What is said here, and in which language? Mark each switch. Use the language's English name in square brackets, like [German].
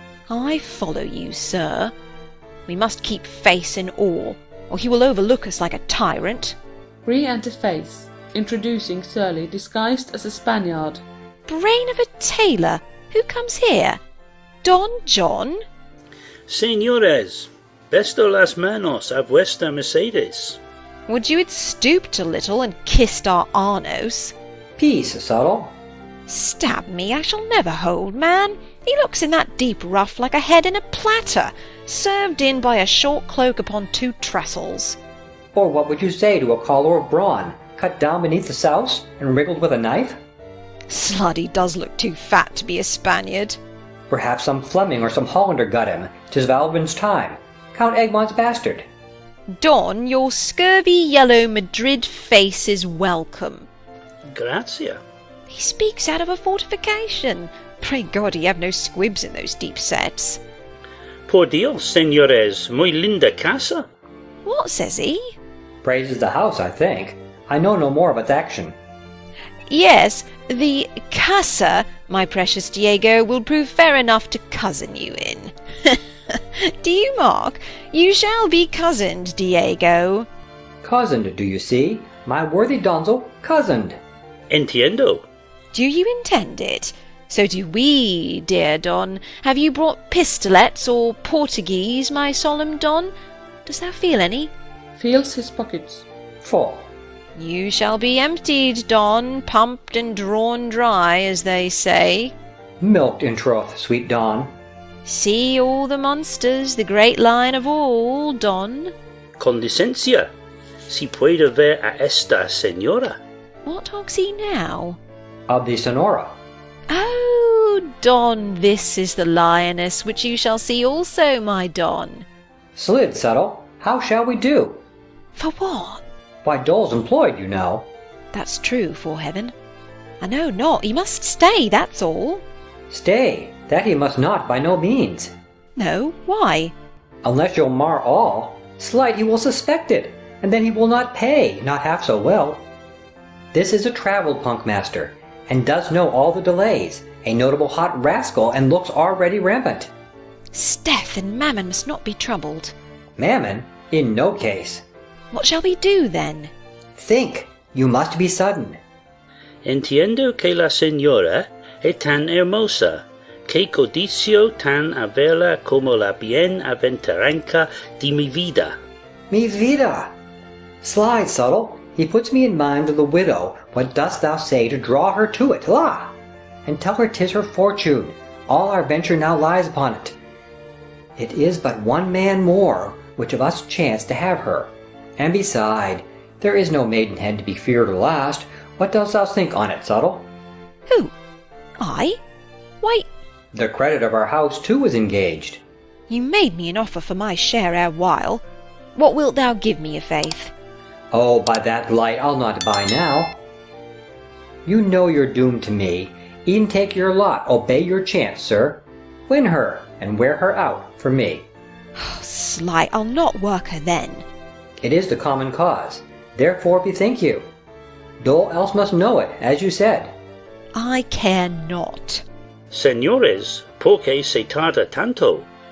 [English] I follow you, sir. We must keep face in awe, or he will overlook us like a tyrant. Re-enter face, introducing Surly disguised as a Spaniard. Brain of a tailor, who comes here? Don John? [Spanish] Señores, besto las manos a vuestra Mercedes. [English] Would you had stooped a little and kissed our Arnos? Peace, Subtle. Stab me, I shall never hold, man. He looks in that deep ruff like a head in a platter, served in by a short cloak upon two trestles. Or what would you say to a collar of brawn, cut down beneath the souse, and wriggled with a knife? Sluddy does look too fat to be a Spaniard. Perhaps some Fleming or some Hollander got him. 'Tis Valvin's time. Count Egmont's bastard. Don, your scurvy yellow Madrid face is welcome. [Spanish] Gratia. [English] He speaks out of a fortification. Pray God he have no squibs in those deep sets. [Spanish] Por Dios, señores, muy linda casa. [English] What says he? Praises the house, I think. I know no more of its action. Yes, the casa, my precious Diego, will prove fair enough to cousin you in. Do you mark? You shall be cozened, Diego. Cozened, do you see? My worthy donzel, cozened. [Spanish] Entiendo. [English] Do you intend it? So do we, dear Don. Have you brought pistolets or Portuguese, my solemn Don? Dost thou feel any? Feels his pockets. Full. You shall be emptied, Don, pumped and drawn dry, as they say. Milked in troth, sweet Don. See all the monsters, the great lion of all, Don. [Spanish] Con licencia. Si puede ver a esta señora. [English] What talks he now? Of the Sonora. Oh, Don, this is the lioness which you shall see also, my Don. Slid, Subtle. How shall we do? For what? Why, Dole's employed, you know. That's true, 'fore heaven. I know not. He must stay, that's all. Stay. That he must not, by no means. No, why? Unless you'll mar all, slight he will suspect it, and then he will not pay, not half so well. This is a travel punk master, and does know all the delays, a notable hot rascal, and looks already rampant. Steph and Mammon must not be troubled. Mammon? In no case. What shall we do, then? Think. You must be sudden. [Spanish] Entiendo que la señora es tan hermosa, que codicio tan a verla como la bienaventuranza de mi vida. [English] Mi vida! Slide, Subtle. He puts me in mind of the widow. What dost thou say to draw her to it, la? And tell her 'tis her fortune. All our venture now lies upon it. It is but one man more, which of us chance to have her. And beside, there is no maidenhead to be feared or last. What dost thou think on it, Subtle? Who? I? Why, The credit of our house too is engaged. you made me an offer for my share ere while. What wilt thou give me, i'faith? Oh, by that light I'll not buy now. You know you're doomed to me. E'en take your lot, obey your chance, sir. Win her, and wear her out for me. Slight, I'll not work her then. It is the common cause. Therefore bethink you. Dole else must know it, as you said. I care not. [Spanish] Señores, por qué se tarda tanto?